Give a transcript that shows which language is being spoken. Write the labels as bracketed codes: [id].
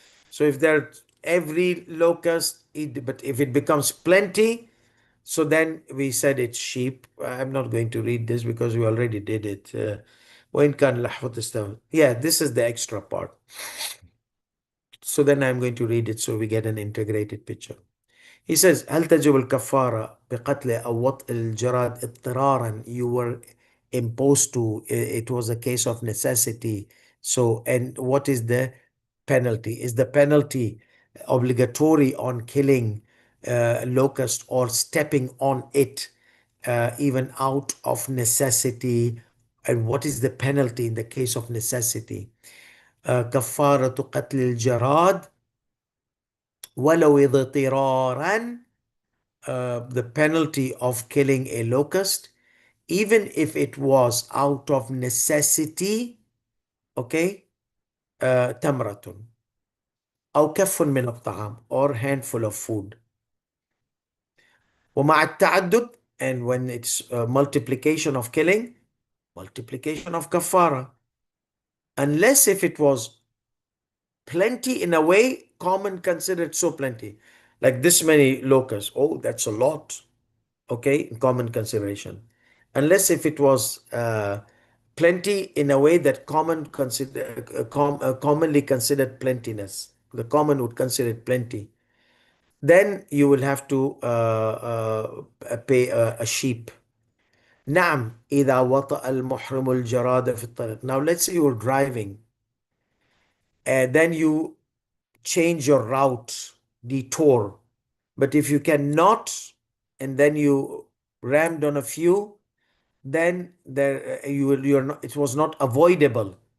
[en] So if there every locust, but if it becomes plenty, so then we said it's sheep. I'm not going to read this because we already did it. [ar] وإن كان لحظة استوى. [en] Yeah, this is the extra part. So then I'm going to read it so we get an integrated picture. He says, [ar] هل تجب الكفارة بقتل أو وطء الجراد اضطرارا? [en] You were imposed to, it was a case of necessity. So, and what is the penalty? Is the penalty obligatory on killing locust or stepping on it even out of necessity? And what is the penalty in the case of necessity? [ar] كفارة قتل الجراد ولو اضطرارا. [en] The penalty of killing a locust, even if it was out of necessity, okay, [ar] تمرة أو كف من الطعام, [en] or handful of food. [ar] ومع التعدد, [en] and when it's multiplication of killing, multiplication of kafara, unless if it was plenty in a way, common considered so plenty, like this many locusts, oh, that's a lot, okay, in common consideration. Unless if it was plenty in a way that commonly considered plentiness, the common would consider it plenty, then you will have to pay a sheep. [ar] نعم إذا وطأ المحرم الجراد في الطريق. [en] Now let's say you're driving and then you change your route, detour. But if you cannot, and then you rammed on a few, then you're not, it was not avoidable.